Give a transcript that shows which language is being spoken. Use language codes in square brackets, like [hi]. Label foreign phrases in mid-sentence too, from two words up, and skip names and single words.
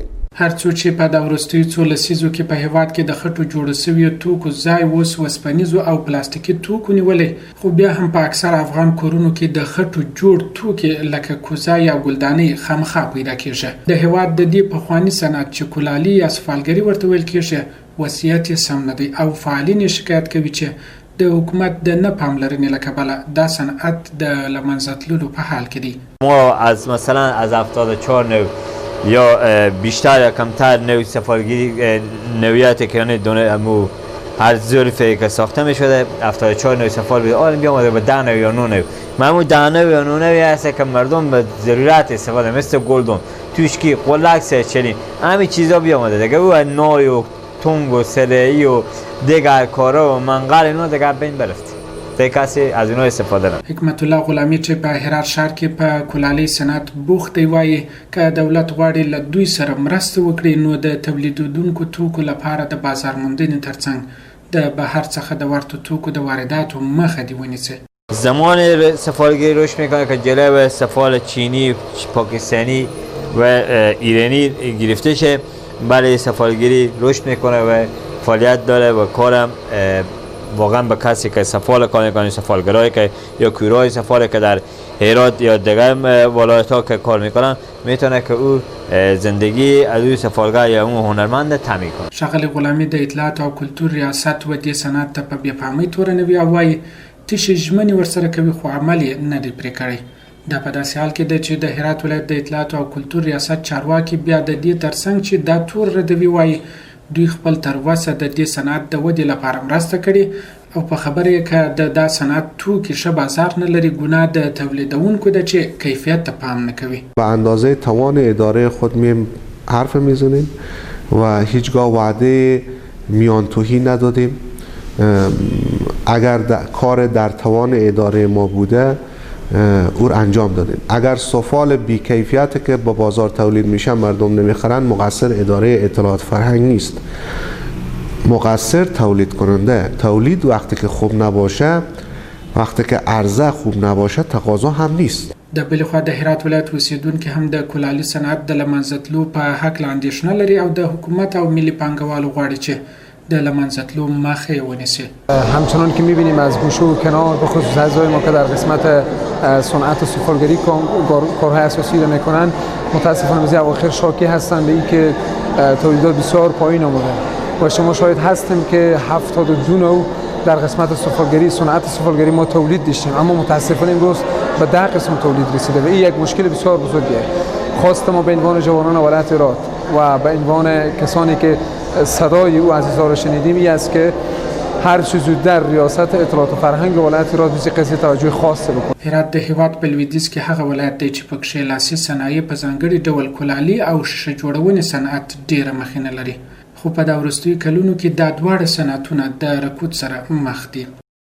[ps] هر څو چې په د وروستیو څو لسیزو کې په هېواد کې د خټو جوړو سویو توکو ځای اوس وسپنیزو او پلاستیکي توکو نیولی، خو بیا هم په اکثره افغان کورونو کې د خټو جوړ توکي لکه کوزه یا ګلدانۍ خامخا پیدا کېږي. د هېواد د دې پخواني صنعت چې کلالي یا سفالګري ورته ویل کېږي وضعیت یې سم نه دی او فعالین یې شکایت کوي چې د حکومت د نه پاملرنې له کبله دا صنعت د له منځه تللو په حال کې دی. [fa] ما از مثلا از 74 نوع یا بیشتر یا کمتر نوع سفالگیری نوعیت که امو هر ظرفی که ساخته می شده 74 نوع سفال بیده آن بیامده به 10 نوع یا 9 نوع. معمول 10 نوع یا 9 نوعی هست که مردم به ضرورت استفاده مثل گلدون، توشکی، قلک، سرچلین همین چیزا بیامده دیگه. او نوع و تنگ و سلعی و دیگر کارا و منقل اینا دیگر بین برفت. دیگه کسی از اینا استفاده نکنه. [ps] حکمت الله غلامی چې په هرات ښار کې په کلالۍ صنعت بوخت دی وایي که دولت غواړي له دوی سره مرسته وکړي نو د تولیدونکو توکو لپاره د بازار موندنې ترڅنګ د بهر څخه د ورته توکو د وارداتو مخه دې ونیسي. [fa] زمان سفالگیری رشد میکنه که جلو سفال چینی، پاکستانی و ایرانی گرفته شه. برای سفالگیری رشد میکنه و فعالیت داره و کارم واقعا به کسی که سفال کار میکنه، سفالگرایی که یا کورای سفال که در هرات یا دیگر ولایت ها که کار میکنن میتونه که او زندگی از او سفالگر یا اون هنرمند تامین کنه. [ps] ښاغلی غلامی د اطلاعات او کلتور ریاست و دې صنعت ته په بې پامۍ تورنوي او وایي تشې ژمنې ورسره کوي خو عمل یې نه دی پرې کړی. دا په داسې حال کې ده چې د هرات ولایت د اطلاعات او کلتور ریاست چارواکي بیا د دې ترڅنګ چې دا تور ردوي وایي دوی خپل تر وسه د دې صنعت د ودې لپاره مرسته کړې او په خبره یې که د دا صنعت توکي ښه بازار نه لري ګناه د تولیدونکو ده چې کیفیت ته پام نه کوي. [fa] به اندازه توان اداره خود حرف میزنیم و هیچگاه وعده میانتوهی ندادیم. اگر کار در توان اداره ما بوده او انجام دادیم. اگر سفال بی‌کیفیت که با بازار تولید میشه مردم نمیخرن مقصر اداره اطلاعات فرهنگ نیست، مقصر تولید کننده. تولید وقتی که خوب نباشه، وقتی که عرضه خوب نباشه تقاضا هم نیست. [ps] د بلې خوا د هرات ولایت اوسیدونکي هم د کلالي صنعت د له منځه تلو په هکله اندېښنه لري او د حکومت او ملي پانګوالو غواړي چې د له منځه تلو مخه یې ونیسي. [fa] همچنان که می‌بینیم از گوشه و کنار به خصوص اعضای ما که در قسمت صنعت سفالگری کارهای اساسی را میکنن متاسفانه روزی اواخر شاکی هستند به اینکه تولیدات بسیار پایین آمده و شما شاهد هستیم که 72 نوع در قسمت سفالگری صنعت سفالگری ما تولید داشتیم اما متاسفانه امروز به 10 قسم تولید رسیده و این یک مشکل بسیار بزرگیه. خواست ما به عنوان جوانان ولایت هرات و به عنوان کسانی که صدای او عزیزا را شنیدیم این است که هر چه زودتر ریاست اطلاعات و فرهنگ ولایت هرات به قضیه توجه خاصه بکنه. [ps] هرات د هېواد په لویدیځ کې هغه ولایت دی چې پکښې لاسي صنایع په ځانګړي ډول کلالي او شیشه جوړونې صنعت ډېره مخینه لري، خو په دا وروستیو کلونو کې دا دواړه صنعتونه د رکود سره مخ دي.